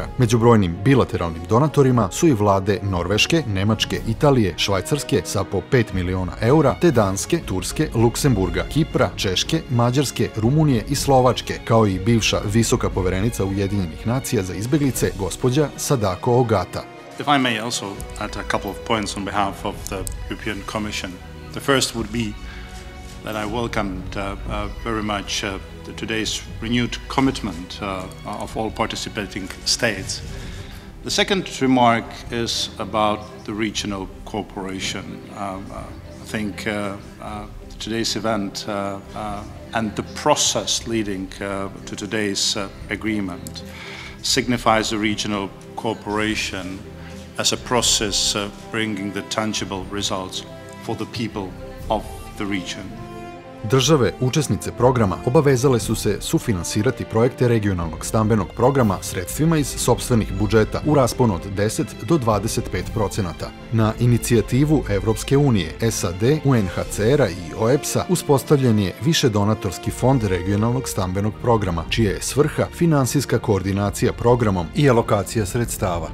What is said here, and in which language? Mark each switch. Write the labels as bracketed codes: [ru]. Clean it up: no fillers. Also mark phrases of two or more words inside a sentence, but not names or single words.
[sr] Među brojnim bilateralnim donatorima su i vlade Norveške, Nemačke, Italije, Švajcarske sa po 5 miliona eura, te Danske, Turske, Luksemburga, Kipra, Češke, Mađarske, Rumunije i Slovačke, kao i bivša visoka poverenica Ujedinjenih nacija za izbeglice, gospođa Sadako Ogata. [en] If I may also add a couple of points on behalf of the European Commission. The first would be that I welcomed very much today's renewed commitment of all participating states. The second remark is about the regional cooperation. I think today's event and the process leading to today's agreement signifies the regional cooperation as a process bringing the tangible results for the people of the region. [sr] Države, učesnice programa, obavezale su se sufinansirati projekte regionalnog stambenog programa sredstvima iz sopstvenih budžeta u rasponu od 10 do 25%. Na inicijativu Evropske unije, SAD, UNHCR-a i OEBS-a uspostavljen je višedonatorski fond regionalnog stambenog programa, čija je svrha finansijska koordinacija programom i alokacija sredstava.